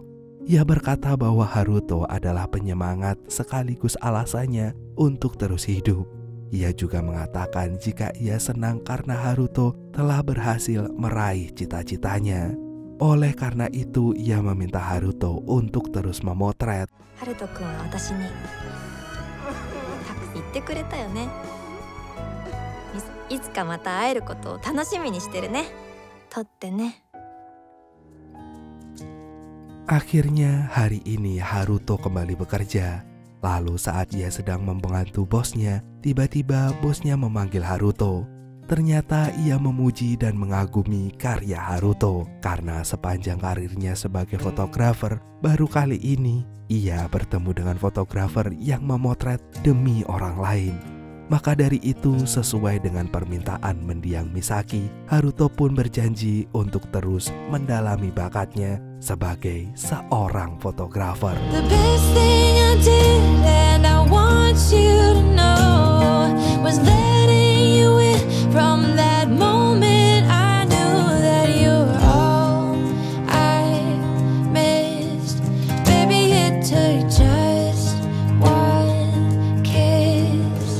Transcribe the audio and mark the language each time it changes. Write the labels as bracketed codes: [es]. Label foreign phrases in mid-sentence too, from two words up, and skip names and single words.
[id] Ia berkata bahwa Haruto adalah penyemangat sekaligus alasannya untuk terus hidup. Ia juga mengatakan jika ia senang karena Haruto telah berhasil meraih cita-citanya. Oleh karena itu, ia meminta Haruto untuk terus memotret. [ja] Harutoくんは私に言ってくれたよね. いつかまた会えることを楽しみにしてるね。撮ってね。 [id] Akhirnya hari ini Haruto kembali bekerja. Lalu saat ia sedang membantu bosnya, tiba-tiba bosnya memanggil Haruto. Ternyata ia memuji dan mengagumi karya Haruto. Karena sepanjang karirnya sebagai fotografer, baru kali ini ia bertemu dengan fotografer yang memotret demi orang lain. Maka dari itu, sesuai dengan permintaan mendiang Misaki, Haruto pun berjanji untuk terus mendalami bakatnya sebagai seorang fotografer. [en] The best thing I did and I want you to know was letting you in from that moment. I knew that you were all I missed. Baby, it took just one kiss.